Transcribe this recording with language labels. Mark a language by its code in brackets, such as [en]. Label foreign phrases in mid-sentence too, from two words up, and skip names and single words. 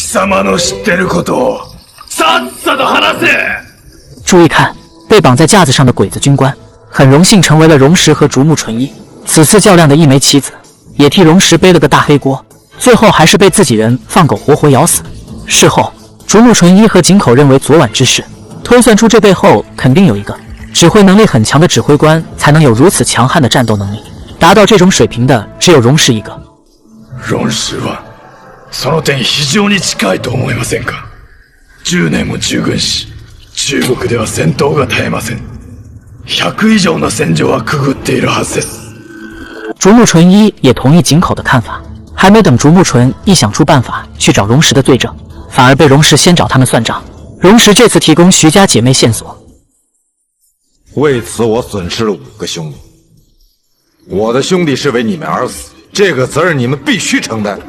[zh] 注意看，被绑在架子上的鬼子军官，很荣幸成为了荣石和竹木纯一此次较量的一枚棋子，也替荣石背了个大黑锅，最后还是被自己人放狗活活咬死。事后，竹木纯一和井口认为昨晚之事，推算出这背后肯定有一个指挥能力很强的指挥官，才能有如此强悍的战斗能力。达到这种水平的只有荣氏一个。 [ja] 荣氏はその点非常に近いと思いませんか。10年も従軍し、中国では戦闘が絶えません。100以上の戦場はくぐっているはずです。 [zh] 竹木纯一也同意井口的看法，还没等竹木纯一想出办法去找荣石的罪证，反而被荣石先找他们算账。荣石这次提供徐家姐妹线索，为此我损失了5个兄弟， 我的兄弟是为你们而死，这个责任你们必须承担。